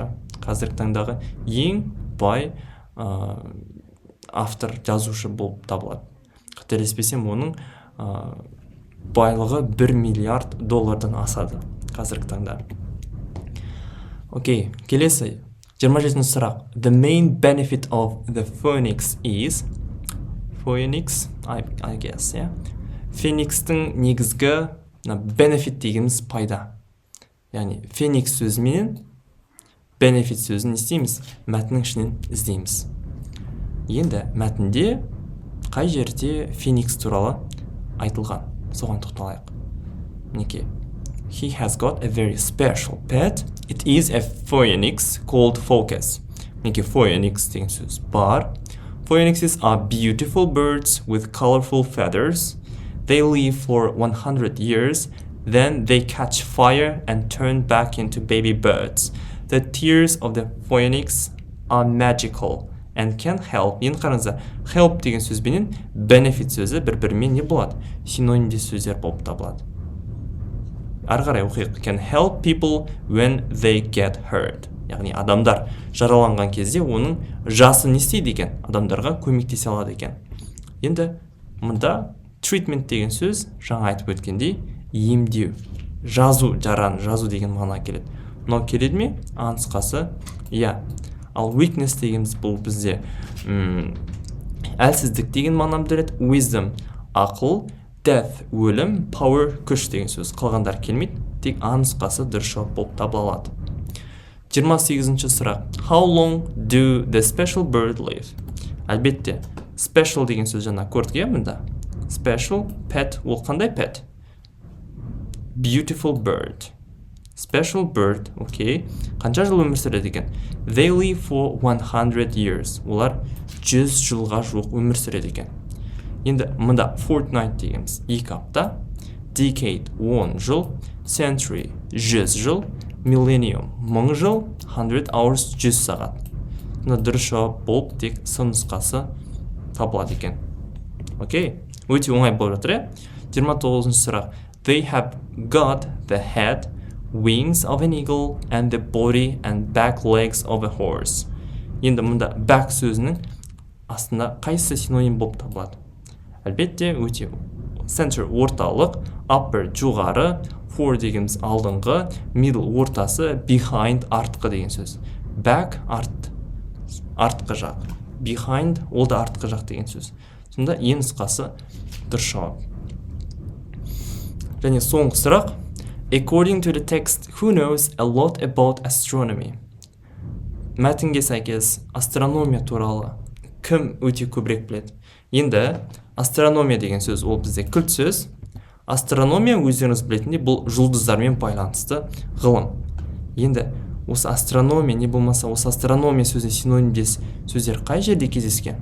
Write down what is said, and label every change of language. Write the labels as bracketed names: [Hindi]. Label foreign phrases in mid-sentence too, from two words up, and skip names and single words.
[Kazakh] Қазіргі таңдағы ең бай автор жазушы болып табылады. Қателеспесем, оның байлығы 1 миллиард доллардан асады қазіргі таңда. Окей, келесі 27 сұрақ. [English] The main benefit of the phoenix is Phoenix, I guess, [Kazakh] Феникстің негізгі benefit дегеніміз пайда. Яғни феникс сөзімен benefit сөзін істейміз, мәтіннің ішінен іздейміз. Енді мәтінде қай жерде феникс туралы айтылған? Соған тоқталайық. Мінекей. [English] He has got a very special pet. It is a phoenix called Focus. Мінекей phoenix деген сөз бар. Phoenixes are beautiful birds with colorful feathers. They live for 100 years. Then they catch fire and turn back into baby birds. The tears of the phoenix are magical and can help. [Kazakh] Енді қараңыздар, help деген сөзбенен benefit сөзі бір-бірімен не болады? Синонимдес сөздер болып табылады. Ары қарай оқиық. [English] Can help people when they get hurt. [Kazakh] Яғни адамдар жараланған кезде оның жасы не істейді екен? Адамдарға көмектесе алады екен. Енді мұнда treatment деген сөз жаңа айтып өткендей емдеу, жазу, жараны жазу деген мағына келеді. Мынау келеді ме? Нұсқасы Ал weakness дегеніміз бұл бізде әлсіздік деген мағына береді. Wisdom ақыл, death өлім, power күш деген сөз. Қалғандар келмейді, тек нұсқасы дұрыс жауап болып табылады. 28-ші сұрақ. [English] How long do the special bird live? [Kazakh] Әлбетте, special деген сөз жаңа көрдік мұнда. [English] Special, pet, [Kazakh] ол қандай [English] pet? Beautiful bird. Special bird, [Kazakh] окей. Қанша жыл өмір сүреді екен? [English] They live for 100 years. [Kazakh] Олар 100 жылға жуық өмір сүреді екен. Енді мұнда fortnight дегеніміз 2 апта, decade 10 жыл, century 100 жыл, millennium 1000 жыл, 100 hours 100 сағат. Мұнда дұрыс жауап болып тек нұсқасы табылады екен. Окей, өте оңай болып жатыр. 29-ші сұрақ. [English] They have got the head, wings of an eagle and the body and back legs of a horse. [Kazakh] Енді мұнда back сөзінің астында қайсы синоним болып табылады? Әлбетте өте center орталық, upper жоғары, for дегеніміз алдыңғы, middle ортасы, behind артқы деген сөз. Back артқы жақ, behind ол да артқы жақ деген сөз. Сонда нұсқасы дұрыс жауап. Және соңғы сұрақ. [English] According to the text, who knows a lot about astronomy? [Kazakh] Мәтінге сәйкес астрономия туралы кім өте көбірек біледі? Енді астрономия деген сөз ол бізде кілт сөз. Астрономия өздеріңіз білетіндей бұл жұлдыздармен байланысты ғылым. Енді осы астрономия не болмаса осы астрономия сөзі синонимдес сөздер қай жерде кездескен?